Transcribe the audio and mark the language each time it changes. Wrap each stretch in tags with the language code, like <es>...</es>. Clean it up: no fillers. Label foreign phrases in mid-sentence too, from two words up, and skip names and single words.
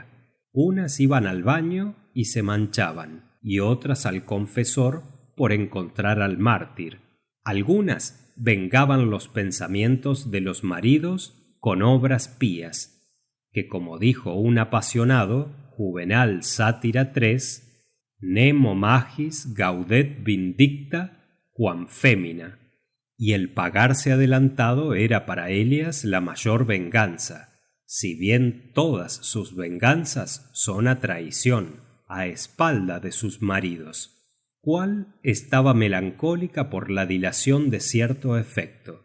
<es>Unas iban al baño y se manchaban, y otras al confesor por encontrar al mártir. Algunas vengaban los pensamientos de los maridos con obras pías, que como dijo un apasionado, Juvenal Sátira 3,</es> <la>Nemo magis gaudet vindicta quam femina,</la> <es>y el pagarse adelantado era para ellas la mayor venganza, si bien todas sus venganzas son a traición, a espalda de sus maridos. ¿Cuál estaba melancólica por la dilación de cierto efecto?</es>